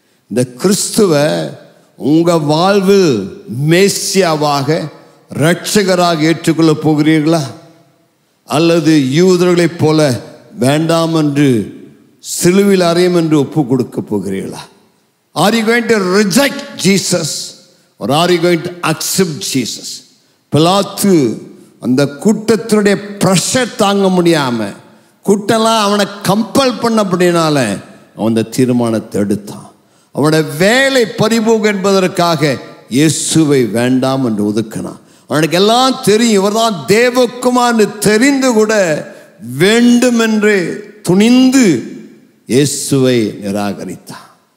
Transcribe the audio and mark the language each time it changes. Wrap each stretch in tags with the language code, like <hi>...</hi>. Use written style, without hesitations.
<ta>இந்த கிறிஸ்துவை உங்க வாழ்வில் மேசியாவாக இரட்சகராக ஏற்றுக்கொள்ள போகிறீர்களா? அல்லது யூதர்களைப் போல வேண்டாம் என்று சிலுவையில் அறையும் என்று ஒப்பு கொடுக்க போகிறீர்களா?</ta> <en>Are you going to reject Jesus or are you going to accept Jesus?</en> <ta>பிலாத்து அந்த கூட்டத்தினுடைய பிரஷர் தாங்க முடியாம, கூட்டம்லாம் அவனை கம்பல் பண்ணபடினால அவன் அந்த தீர்மானத்தை எடுத்தான். அவனுடைய வேலை பறிபோகும் என்பதற்காக இயேசுவை வேண்டாம் என்று ஒதுக்கினான். அவனுக்கு எல்லாம் தெரியும், இவர்தான் தேவகுமார் தெரிந்து கூட வேண்டும் என்று துணிந்து இயேசுவை நிராகரித்தான்.</ta>